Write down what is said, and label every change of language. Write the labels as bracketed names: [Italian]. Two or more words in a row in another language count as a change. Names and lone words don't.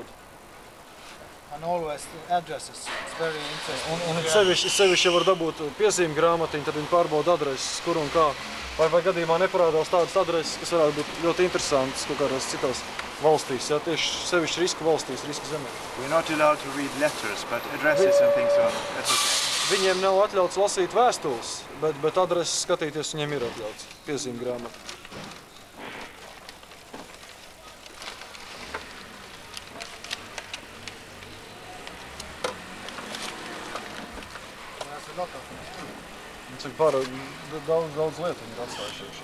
[English] And always addresses. It's very interesting. [Latvian] Un sevišķi var dabūt piezīmi grāmatiņu, tad viņi pārbauda adreses, kur un kā. Vai gadījumā neparādās tādas adreses, kas varētu būt ļoti interesantas kaut kādās citās valstīs, jā, tieši sevišķi risku valstīs, risku zemē. [English] We're not allowed to read letters, but addresses and things are, that's okay. [Latvian] Viņiem nav atļauts lasīt vēstules, bet adreses skatīties viņiem ir atļauts. Piezīmi grāmata. Cik daudz lietu viņi ir atstājušies.